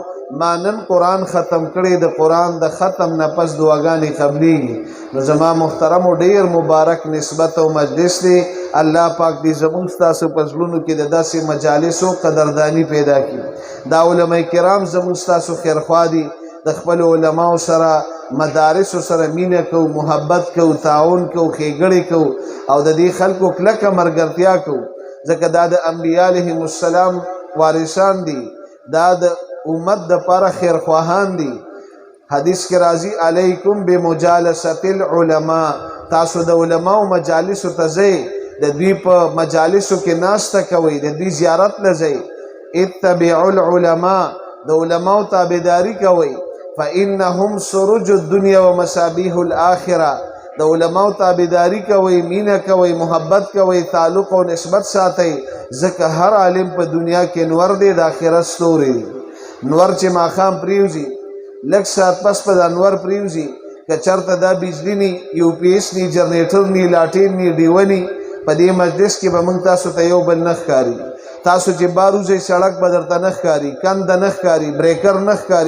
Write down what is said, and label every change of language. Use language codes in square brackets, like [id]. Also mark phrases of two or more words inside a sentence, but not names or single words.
[ps] ما نن قرآن ختم کړی، د قرآن د ختم نه پس دعاګانې قبلیږي. نو زما محترمو، ډېر مبارک نسبت او مجلس دی. الله پاک دې زموږ ستاسو په زړونو کې د داسې مجالسو قدرداني پیدا کړي. دا علماء کرام زموږ ستاسو خیرخوا دي. د خپل علماو سره، مدارسو سره مینه کو، محبت کو، تعاون کو، ښېګړې کو او د دې خلکو کلکه ملګرتیا کو. ځکه دا د انبیا [ar] علیهم السلام [ps] وارثان دي. دا د امت دپاره خیرخواهان دي. حدیث کې راځي [ar] علیکم بمجالست العلماء. [ps] تاسو د علماو مجالسو ته ځئ، د دوی په مجالسو کې ناسته کوئ، د دوی زیارت له ځئ. [ar] اتبعوا العلماء [ps] د علماء تابعداري کوي [ar] فإنهم سروج الدنيا ومصابيح الآخرة [ps] د علماء تابعداري کوي مینه کوي محبت کوي تعلق او نسبت ساتي ځکه هر عالم په دنیا کې نور دی د آخرت ستوري نور چې ماخام پریوزي لږ ساعت پس په انور پریوزي که چرته دا بجلی نی یو پی ایس نی جنریټر نی لاټین نی ډیونی په دې مجلس کې به موږ تاسو ته یو بل نه ښکاري تاسو چې باروزي سړک به درته نه ښکاري کند نه ښکاري بریکر نه ښکاري